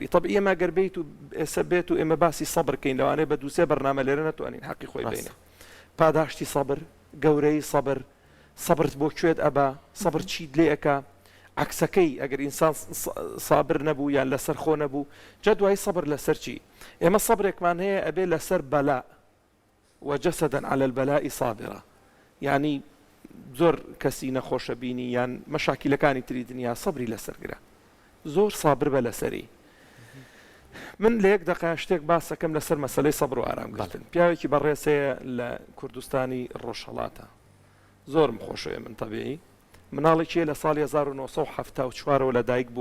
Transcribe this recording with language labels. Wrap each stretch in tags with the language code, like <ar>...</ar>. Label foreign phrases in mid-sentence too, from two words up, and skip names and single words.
<ckb>طبعی ئێمە گەر بێیت و ئێستا بێت و ئێمە باسی سەبرکەین لەوانەیە بە دووسێ بەرنامە لێرە نەتوانین حەقی خۆی بینێ پاداشتی سەبر گەورەی سەبر سەبرت بۆ کوێت ئەبا سەبر چیت لێ ئەکا عکسەکەی ئەگەر ئینسان سابر نەبوو یان لەسەر خۆ نەبوو جا دوای سەبر لەسەر چی ئێمە سەبرێکمان هەیە ئەبێ لەسەر بەلا</ckb> <ar>وجسدا على البلاء صابرة.</ar> <ckb>يعني زۆر کەسی نەخۆشە بینی یان مەشاکیلەکانی تری دنیا سەبری لەسەرگرە، زۆر سابر بە لەسەری. من لە یەک دقیقە شتێک باس دەکەم لەسەر مەسەلەی سەبر و ئارامگرتن. پیاوێکی بەڕێزەیە لە کوردستانی ڕۆژهەڵاتە، زۆرم خۆشەوێ من تەبیعی، مناڵێکیە لە ساڵی 1974 لە دایک بوو.</ckb>